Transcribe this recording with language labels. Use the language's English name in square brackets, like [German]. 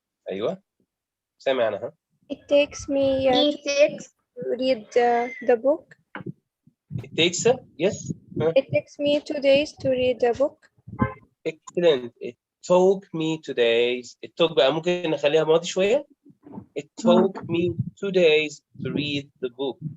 [Arabic] أيوه. سامع أنا ها. [English] It takes me He takes to read the book. It takes yes. It takes me 2 days to read the book. Excellent. It took me 2 days. It took [Arabic] بقى ممكن نخليها ماضي شوية. [English] It took me 2 days to read the book.